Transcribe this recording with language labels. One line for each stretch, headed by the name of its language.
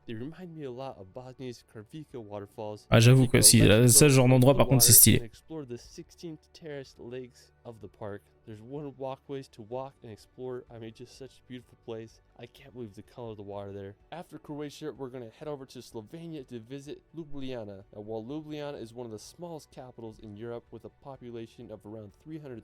English: They remind me a lot of Bosnia's Karvika waterfalls.
French: Ah j'avoue quoi, si ça genre d'endroit par contre c'est stylé.
English: Explore the 16 terraced lakes of the park. There's one walkways to walk and explore. I mean, just such a beautiful place. I can't believe the color of the water there. After Croatia, we're going to head over to Slovenia to visit Ljubljana. Now, while Ljubljana is one of the smallest capitals in Europe with a population of around 300,000.